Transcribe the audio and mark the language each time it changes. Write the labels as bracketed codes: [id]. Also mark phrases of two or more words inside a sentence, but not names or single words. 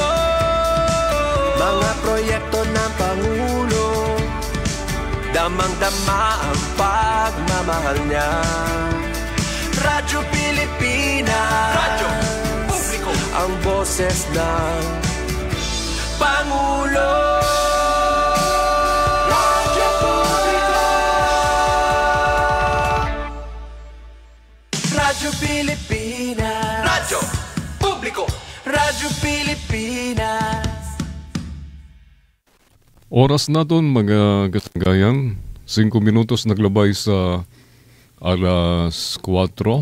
[tl] Mga proyekto ng Pangulo, damang-dama ang pagmamahal niya. Radyo Pilipinas, radyo publiko, ang boses ng Pangulo. Radyo publiko, Radyo Pilipinas, radyo publiko, Radyo Pilipinas. [hil] Oras naton mga kasanggayan, 5 minutos naglabay sa alas 4.